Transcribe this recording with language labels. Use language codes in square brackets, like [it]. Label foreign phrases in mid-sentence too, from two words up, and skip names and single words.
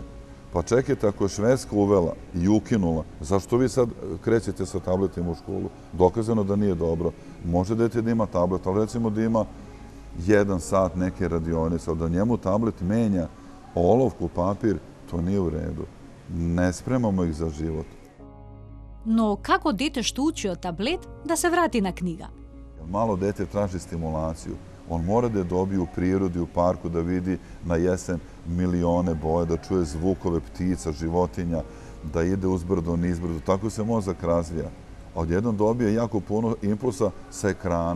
[sr] Pa čekajte, ako je Švedska uvela i ukinula, zašto vi sad krećete sa tabletima u školu? Dokazano da nije dobro. Može dete da ima tablet, ali recimo da ima 1 sat neke radionice, ali da njemu tablet menja olovku, papir, to nije u redu. Ne spremamo ih za život. [mk] Но како дете што учи од таблет да се врати на книга? [sr] Malo dete traži stimulaciju. On mora da je dobije u prirodi, u parku, da vidi na jesen milione boje, da čuje zvukove ptica, životinja, da ide uzbrdo, nizbrdo. Tako se mozak razvija. A odjednom dobije jako puno impulsa sa ekrana.